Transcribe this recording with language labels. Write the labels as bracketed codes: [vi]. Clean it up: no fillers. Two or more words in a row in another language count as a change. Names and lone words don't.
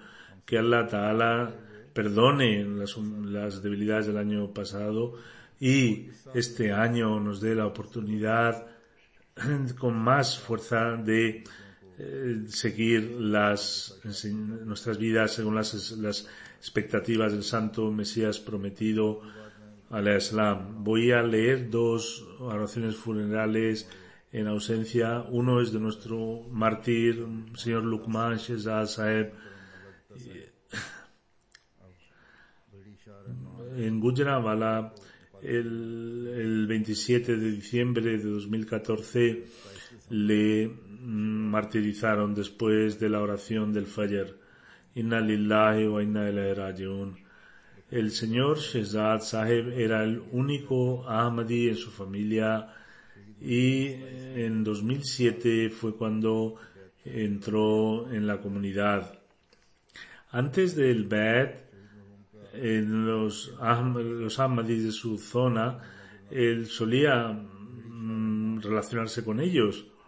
[es] Que Allah Ta'ala perdone las debilidades del año pasado y este año nos dé la oportunidad con más fuerza de seguir nuestras vidas según las expectativas del Santo Mesías Prometido, [ar] عليه السلام. [es] Voy a leer dos oraciones funerales en ausencia. Uno es de nuestro mártir, señor Luqman Shehzad Saheb, en Gujranwala, el 27 de diciembre de 2014 le martirizaron después de la oración del Fajr. [ar] إنا لله وإنا إليه راجعون. [es] El señor Shehzad Saheb era el único Ahmadi en su familia y en 2007 fue cuando entró en la comunidad. Antes del Bai'at, en los Ahmadis de su zona, él solía relacionarse con ellos.